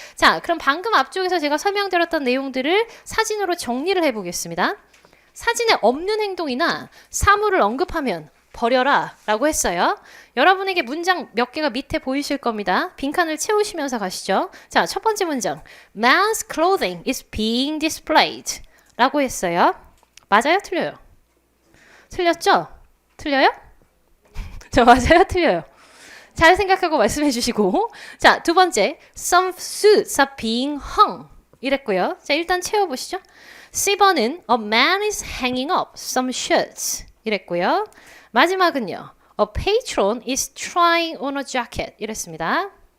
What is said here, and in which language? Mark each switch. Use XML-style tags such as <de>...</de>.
<ko>자, 그럼 방금 앞쪽에서 제가 설명드렸던 내용들을 사진으로 정리를 해보겠습니다. 사진에 없는 행동이나 사물을 언급하면 버려라 라고 했어요. 여러분에게 문장 몇 개가 밑에 보이실 겁니다. 빈칸을 채우시면서 가시죠. 자, 첫 번째 문장.</ko> <en>Man's clothing is being displayed</en> <ko>라고 했어요. 맞아요? 틀려요? 틀렸죠? 틀려요? 저 맞아요? 틀려요? 잘 생각하고 말씀해 주시고. 자, 두 번째.</ko> <en>Some suits are being hung</en> <ko>이랬고요. 자, 일단 채워보시죠. C번은</ko> <en>A man is hanging up some shirts</en> <ko>이랬고요. 마지막은요.</ko> <en>A patron is trying on a jacket</en> <ko>이랬습니다.</ko>